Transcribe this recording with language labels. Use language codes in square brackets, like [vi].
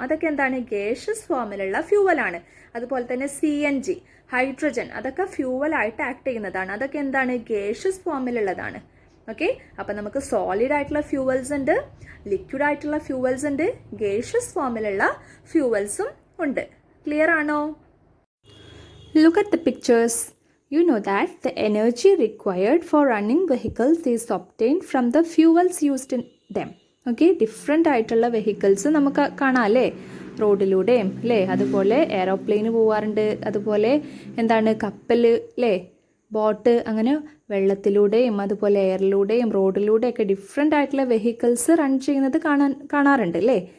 [ml] അതൊക്കെ എന്താണ് ഗേഷ്യസ് ഫോമിലുള്ള ഫ്യൂവലാണ്. അതുപോലെ തന്നെ CNG, ഹൈഡ്രജൻ, അതൊക്കെ ഫ്യൂവലായിട്ട് ആക്ട് ചെയ്യുന്നതാണ്. അതൊക്കെ എന്താണ് ഗേഷ്യസ് ഫോമിലുള്ളതാണ്. ഓക്കെ, അപ്പം നമുക്ക് സോളിഡ് ആയിട്ടുള്ള ഫ്യൂവൽസ് ഉണ്ട്, ലിക്വിഡ് ആയിട്ടുള്ള ഫ്യൂവൽസ് ഉണ്ട്, ഗേഷ്യസ് ഫോമിലുള്ള ഫ്യൂവൽസും ഉണ്ട്. ക്ലിയർ ആണോ? [en] Look at the pictures. You know that the energy required for running vehicles is obtained from the fuels used in them. [ml] Okay, different ആയിട്ടുള്ള വെഹിക്കിൾസ് നമുക്ക് കാണാം അല്ലേ, റോഡിലൂടെയും അല്ലേ. അതുപോലെ എയറോപ്ലെയിന് പോവാറുണ്ട്, അതുപോലെ എന്താണ് കപ്പൽ അല്ലേ, ബോട്ട്, അങ്ങനെ വെള്ളത്തിലൂടെയും അതുപോലെ എയറിലൂടെയും റോഡിലൂടെയൊക്കെ ഡിഫറെൻ്റ് ആയിട്ടുള്ള വെഹിക്കിൾസ് റൺ ചെയ്യുന്നത് കാണാറുണ്ട് അല്ലേ.